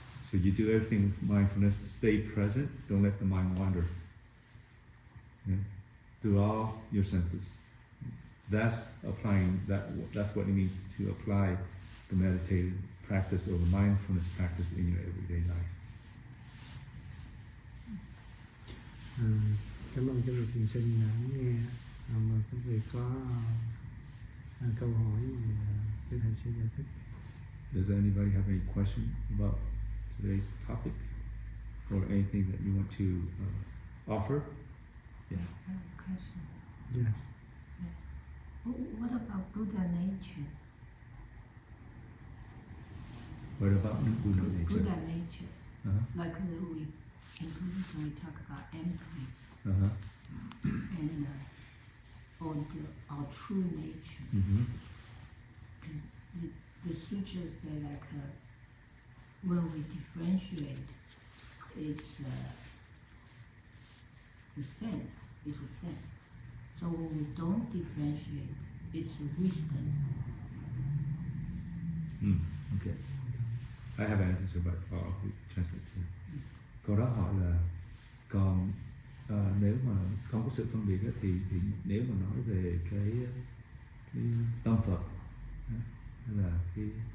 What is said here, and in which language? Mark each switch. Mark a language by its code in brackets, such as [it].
[en] So you do everything with mindfulness, stay present, don't let the mind wander. Okay? Through all your senses. That's applying that's what it means to apply the meditative practice or the mindfulness practice in your everyday life. [vi] Cảm ơn cái luật thiền sinh đã nghe. Và quý vị có câu hỏi thì cái thầy sẽ giải thích. [en] Does anybody have any question about today's topic or anything that you want to offer? Yeah. I have a question. Yes. What about Buddha nature? What about Buddha nature? Buddha nature. Uh-huh. Like in Buddhism we talk about emptiness Uh-huh. and our true nature. Mm-hmm. Because the sutras say like when we differentiate, it's the sense is a sense. So when we don't differentiate, it's a wisdom. Okay. I have an answer, but I'll translate too. [vi] Câu đó hỏi là còn nếu mà không có sự phân biệt ấy, thì nếu mà nói về cái tâm Phật hay là cái